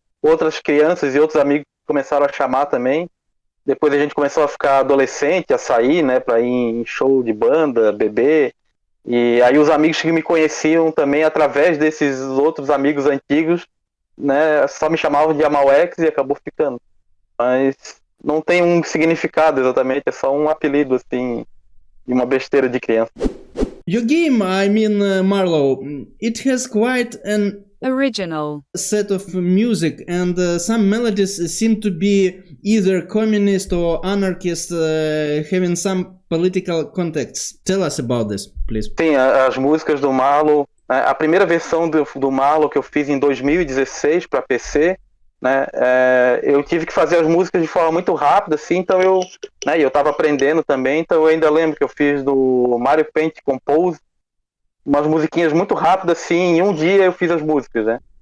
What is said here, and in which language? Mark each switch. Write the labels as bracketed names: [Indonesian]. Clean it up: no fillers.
[Portuguese] Outras crianças e outros amigos começaram a chamar também. Depois a gente começou a ficar adolescente, a sair, né, para ir em show de banda, beber. E aí os amigos que me conheciam também através desses outros amigos antigos, né, só me chamavam de Amawex e acabou ficando. Mas não tem um significado exatamente, é só um apelido assim, de uma besteira de criança. [English] Your game, I mean Marlow, it has quite an original set of music, and some melodies seem to be either communist or anarchist, having some political context. Tell us about this, please. [Portuguese] Sim, as músicas do Marlow, a primeira versão do Marlow que eu fiz em 2016 para PC, né, eu tive que fazer as músicas de forma muito rápida, assim, então eu estava aprendendo também, então eu ainda lembro que eu fiz do Mario Paint Compose, umas musiquinhas muito rápidas, assim, em um dia eu fiz as músicas, né?